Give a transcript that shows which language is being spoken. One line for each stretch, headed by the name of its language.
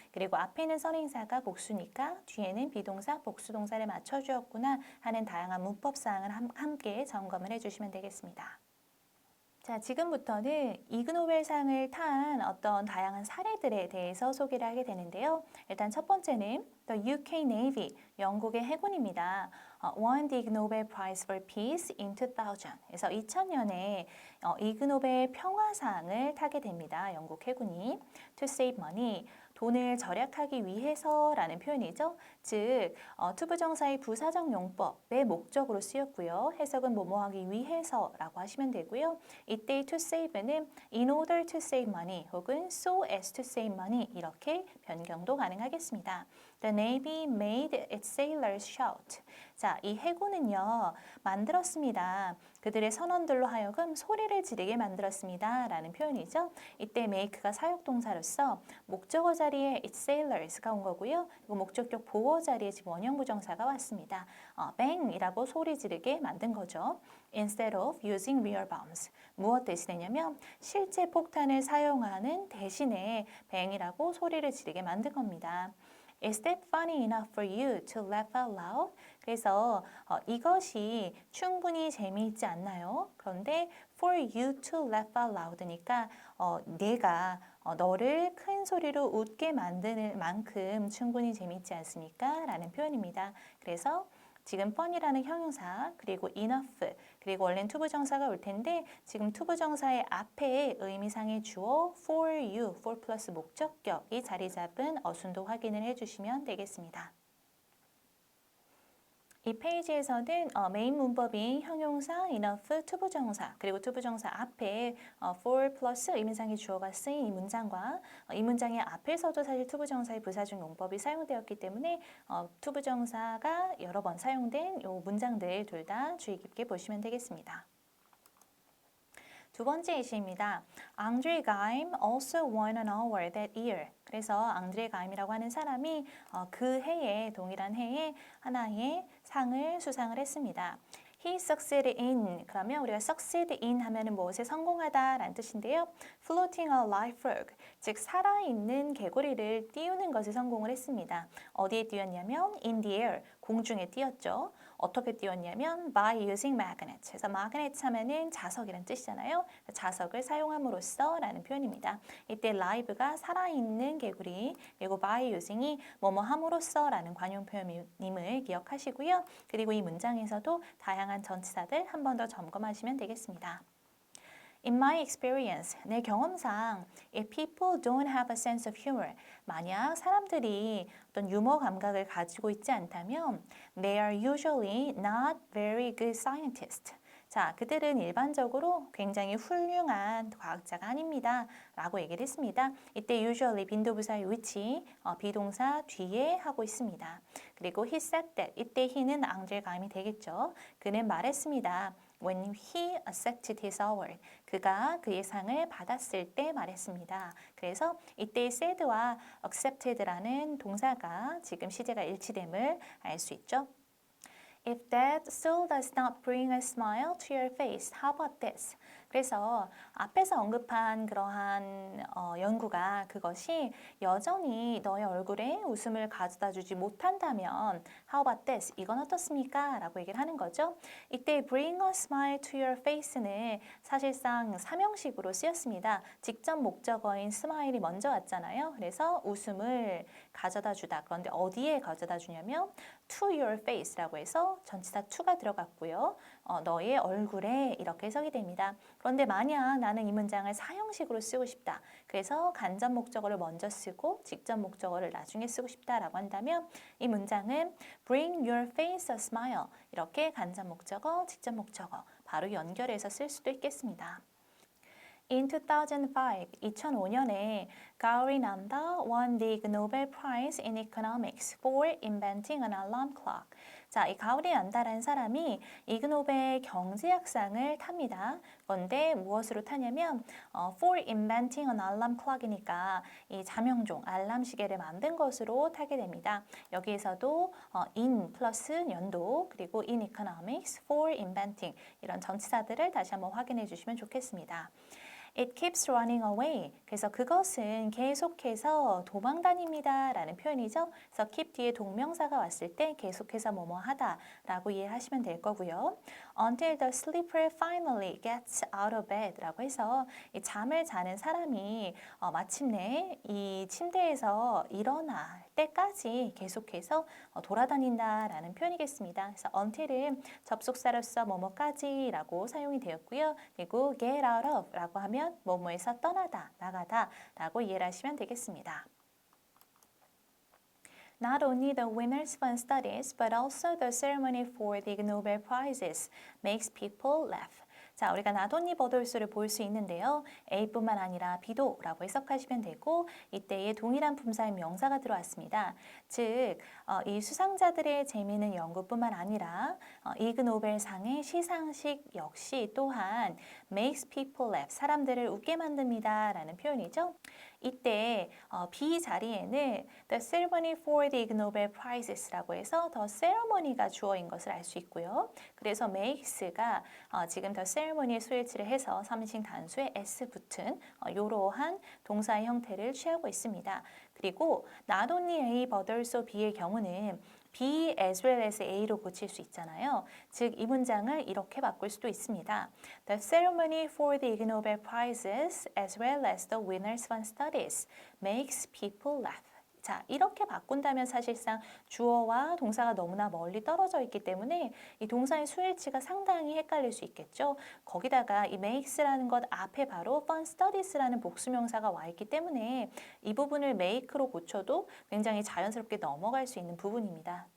Korean: 그리고 앞에는 선행사가 복수니까 뒤에는 비동사, 복수동사를 맞춰주었구나 하는 다양한 문법사항을 함께 점검을 해주시면 되겠습니다. 자, 지금부터는 이그노벨상을 탄 어떤 다양한 사례들에 대해서 소개를 하게 되는데요. 일단 첫 번째는 The UK Navy, 영국의 해군입니다.
English: won the Ig Nobel Prize for Peace in 2000.
Korean: 그래서 2000년에 이그노벨 평화상을 타게 됩니다. 영국 해군이
English: to save money,
Korean: 돈을 절약하기 위해서라는 표현이죠. 즉, 투부정사의 부사적 용법의 목적으로 쓰였고요. 해석은 뭐뭐하기 위해서라고 하시면 되고요.
English: 이때 to save는 in order to save money 혹은 so as to save money
Korean: 이렇게 변경도 가능하겠습니다.
English: The Navy made its sailors shout.
Korean: 자, 이 해군은요, 만들었습니다. 그들의 선원들로 하여금 소리를 지르게 만들었습니다. 라는 표현이죠. 이때 make가 사역동사로서 목적어 자리에 its sailors가 온 거고요. 그리고 목적격 보어 자리에 지금 원형부정사가 왔습니다. bang이라고 소리 지르게 만든 거죠.
English: Instead of using real bombs.
Korean: 무엇 대신했냐면 실제 폭탄을 사용하는 대신에 bang이라고 소리를 지르게 만든 겁니다.
English: Is that funny enough for you to laugh out loud?
Korean: 그래서 이것이 충분히 재미있지 않나요? 그런데
English: for you to laugh out loud
Korean: 니까 내가 너를 큰 소리로 웃게 만드는 만큼 충분히 재미있지 않습니까? 라는 표현입니다. 그래서 지금 fun이라는 형용사 그리고 enough 그리고 원래는 투부정사가 올 텐데 지금 투부정사의 앞에 의미상의 주어 for you, for 플러스 목적격이 자리 잡은 어순도 확인을 해주시면 되겠습니다. 이 페이지에서는 메인 문법인 형용사, enough, 투부정사 그리고 투부정사 앞에 for 플러스 의미상의 주어가 쓰인 이 문장과 이 문장의 앞에서도 사실 투부정사의 부사적 용법이 사용되었기 때문에 투부정사가 여러 번 사용된 이 문장들 둘 다 주의 깊게 보시면 되겠습니다. 두 번째 예시입니다.
English: 앙드레 가임 also won an award that year.
Korean: 그래서 앙드레 가임이라고 하는 사람이 그 해에 동일한 해에 하나의 상을 수상을 했습니다.
English: He succeeded in
Korean: 그러면 우리가 succeed in 하면은 무엇에 성공하다라는 뜻인데요.
English: Floating a live frog
Korean: 즉 살아있는 개구리를 띄우는 것에 성공을 했습니다. 어디에 띄웠냐면
English: in the air
Korean: 공중에 띄웠죠. 어떻게 띄웠냐면
English: by using magnet.
Korean: 그래서 magnet 하면은 자석이란 뜻이잖아요. 자석을 사용함으로써 라는 표현입니다. 이때 live가 살아있는 개구리 그리고 by using이 뭐뭐 함으로써 라는 관용 표현임을 기억하시고요. 그리고 이 문장에서도 다양한 전치사들 한 번 더 점검하시면 되겠습니다.
English: In my experience,
Korean: 내 경험상
English: if people don't have a sense of humor,
Korean: 만약 사람들이 어떤 유머 감각을 가지고 있지 않다면
English: they are usually not very good scientists.
Korean: 자, 그들은 일반적으로 굉장히 훌륭한 과학자가 아닙니다. 라고 얘기를 했습니다. 이때 usually 빈도부사의 위치, 비동사 뒤에 하고 있습니다. 그리고
English: he said that,
Korean: 이때 he는 앙드레 가임이 되겠죠. 그는 말했습니다.
English: When he accepted his award,
Korean: 그가 그의 상을 받았을 때 말했습니다. 그래서 이때 said와 accepted라는 동사가 지금 시제가 일치됨을 알 수 있죠.
English: If that still does not bring a smile to your face, how about this?
Korean: 그래서 앞에서 언급한 그러한 연구가 그것이 여전히 너의 얼굴에 웃음을 가져다 주지 못한다면
English: How about this?
Korean: 이건 어떻습니까? 라고 얘기를 하는 거죠. 이때 bring a smile to your face는 사실상 삼형식으로 쓰였습니다. 직접 목적어인 smile이 먼저 왔잖아요. 그래서 웃음을 가져다 주다. 그런데 어디에 가져다 주냐면 to your face라고 해서 전치사 to가 들어갔고요. 너의 얼굴에 이렇게 해석이 됩니다. 그런데 만약 나는 이 문장을 사형식으로 쓰고 싶다. 그래서 간접 목적어를 먼저 쓰고 직접 목적어를 나중에 쓰고 싶다라고 한다면 이 문장은
English: bring your face a smile
Korean: 이렇게 간접 목적어, 직접 목적어 바로 연결해서 쓸 수도 있겠습니다.
English: In 2005년에 가오리 난다 won the Ig Nobel Prize in Economics for inventing an alarm clock.
Korean: 자, 이 가오리 난다라는 사람이 이그노벨 경제학상을 tab니다. 그런데 무엇으로 타냐면
English: for inventing an alarm clock
Korean: 이니까 이 자명종, 알람 시계를 만든 것으로 타게 됩니다. 여기에서도 in 플러스 연도 그리고 in economics, for inventing 이런 전치사들을 다시 한번 확인해 주시면 좋겠습니다.
English: It keeps running away.
Korean: 그래서 그것은 계속해서 도망 다닙니다. 라는 표현이죠. 그래서 keep 뒤에 동명사가 왔을 때 계속해서 뭐뭐 하다 라고 이해하시면 될 거고요.
English: Until the sleeper finally gets out of bed
Korean: 라고 해서 이 잠을 자는 사람이 마침내 이 침대에서 일어날 때까지 계속해서 돌아다닌다 라는 표현이겠습니다. 그래서 until은 접속사로서 뭐뭐까지 라고 사용이 되었고요. 그리고 get out of 라고 하면 뭐뭐에서 떠나다, 나가다 라고 이해를 하시면 되겠습니다.
English: Not only the winners' fun studies, but also the ceremony for the Nobel Prizes makes people laugh.
Korean: 자, 우리가 나돈니 버돌수를 볼 수 있는데요. A뿐만 아니라 B도 라고 해석하시면 되고 이때에 동일한 품사의 명사가 들어왔습니다. 즉, 이 수상자들의 재미있는 연구뿐만 아니라 이그 노벨상의 시상식 역시 또한
English: makes people laugh,
Korean: 사람들을 웃게 만듭니다 라는 표현이죠. 이때 B 자리에는
English: the ceremony for the Ig Nobel Prizes
Korean: 라고 해서 the ceremony가 주어인 것을 알 수 있고요. 그래서 makes가 지금 the ceremony에 수일치를 해서 3인칭 단수에 s 붙은 이러한 동사의 형태를 취하고 있습니다. 그리고 not only A but also B의 경우는 B as well as A로 고칠 수 있잖아요. 즉, 이 문장을 이렇게 바꿀 수도 있습니다.
English: The ceremony for the Ig Nobel Prizes as well as the winners' fun studies makes people laugh.
Korean: 자, 이렇게 바꾼다면 사실상 주어와 동사가 너무나 멀리 떨어져 있기 때문에 이 동사의 수일치가 상당히 헷갈릴 수 있겠죠. 거기다가 이 makes라는 것 앞에 바로 fun studies라는 복수명사가 와 있기 때문에 이 부분을 make로 고쳐도 굉장히 자연스럽게 넘어갈 수 있는 부분입니다.